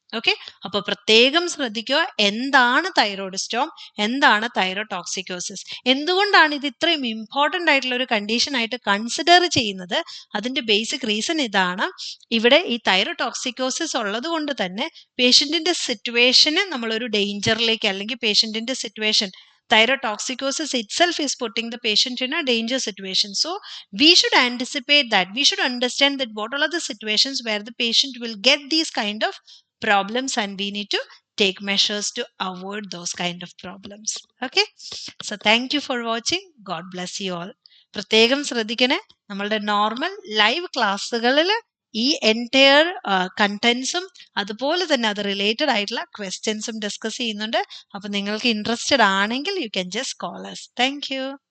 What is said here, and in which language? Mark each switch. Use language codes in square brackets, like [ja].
[ml] Okay, അപ്പൊ പ്രത്യേകം ശ്രദ്ധിക്കുക, എന്താണ് തൈറോയ്ഡ് സ്റ്റോം, എന്താണ് തൈറോടോക്സിക്കോസിസ്, എന്തുകൊണ്ടാണ് ഇത് ഇത്രയും ഇമ്പോർട്ടന്റ് ആയിട്ടുള്ള ഒരു കണ്ടീഷൻ ആയിട്ട് കൺസിഡർ ചെയ്യുന്നത്? അതിന്റെ ബേസിക് റീസൺ ഇതാണ്. ഇവിടെ ഈ തൈറോടോക്സിക്കോസിസ് ഉള്ളത് കൊണ്ട് തന്നെ പേഷ്യന്റിന്റെ സിറ്റുവേഷന് നമ്മളൊരു ഡേഞ്ചറിലേക്ക്, അല്ലെങ്കിൽ പേഷ്യന്റിന്റെ situation, [en] thyrotoxicosis itself is putting the patient in a danger situation. So we should anticipate that. We should understand that what all are the situations where the patient will get these kind of problems, and we need to take measures to avoid those kind of problems. Okay, so thank you for watching. God bless you all. [ml] പ്രത്യേകം ശ്രദ്ധിക്കണേ, നമ്മളുടെ normal live ക്ലാസ്സുകളിൽ ഈ entire കണ്ടന്റ്സും അതുപോലെ തന്നെ അത് related ആയിട്ടുള്ള ക്വസ്റ്റ്യൻസും ഡിസ്കസ് ചെയ്യുന്നുണ്ട്. അപ്പൊ നിങ്ങൾക്ക് ഇൻട്രസ്റ്റഡ് ആണെങ്കിൽ [en] You can just call us. [ml] Thank you.